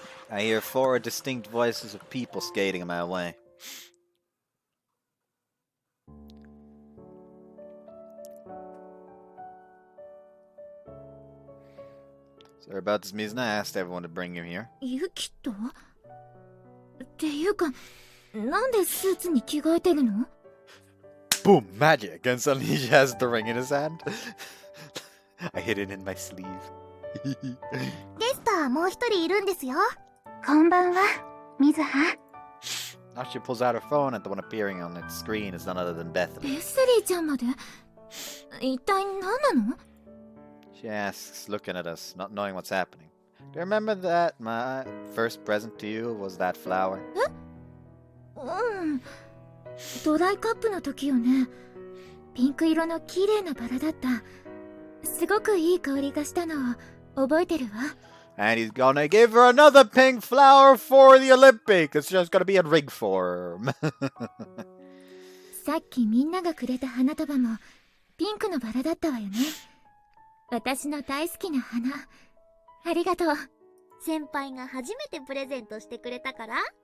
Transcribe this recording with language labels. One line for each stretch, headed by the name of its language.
English: I hear 4 distinct voices of people skating in my way. Sorry about this, Mizuna. I asked everyone to bring him here.
Japanese: ユキと？っていうか、なんでスーツに着替えてるの？
English: Boom! Magic! And suddenly he has the ring in his hand. I hid it in my sleeve.
Japanese: ゲストはもう一人いるんですよ。こんばんは、水葉。
English: Now she pulls out her phone, and the one appearing on its screen is none other than Beth.
Japanese: レスリーちゃんまで？一体何なの？
English: She asks, looking at us, not knowing what's happening. Do you remember that my first present to you was that flower?
Japanese: うん。ドライカップの時よね。ピンク色の綺麗なバラだった。すごくいい香りがしたのを覚えてるわ。
English: And he's gonna give her another pink flower for the Olympics. It's just gonna be in ring form.
Japanese: さっきみんながくれた花束もピンクのバラだったわよね。私の大好きな花。ありがとう。先輩が初めてプレゼントしてくれたから？